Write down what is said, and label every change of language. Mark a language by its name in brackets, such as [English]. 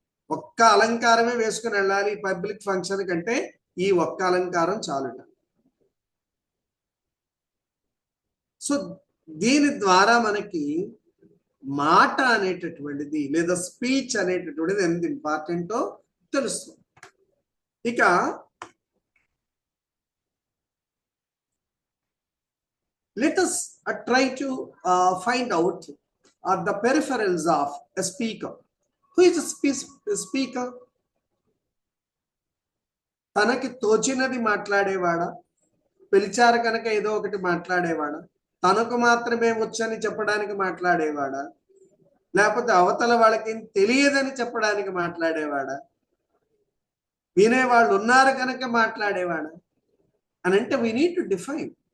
[Telugu] ఒక్క అలంకారమే వేసుకుని వెళ్ళాలి పబ్లిక్ ఫంక్షన్ కంటే, ఈ ఒక్క అలంకారం చాలుట. సో దీని ద్వారా మనకి మాట అనేటటువంటిది లేదా స్పీచ్ అనేటటువంటిది ఎంత ఇంపార్టెంటో తెలుస్తుంది. [English] ఇక let us try to find out the peripherals of a speaker. Who is a speaker? [Telugu] తనకి తోచినది మాట్లాడేవాడా, పిలిచారు కనుక ఏదో ఒకటి మాట్లాడేవాడా, తనకు మాత్రమే వచ్చని చెప్పడానికి మాట్లాడేవాడా, లేకపోతే అవతల వాళ్ళకి తెలియదని చెప్పడానికి మాట్లాడేవాడా, వినేవాళ్ళు ఉన్నారు కనుక మాట్లాడేవాడా అని అంటే [English] we need to define.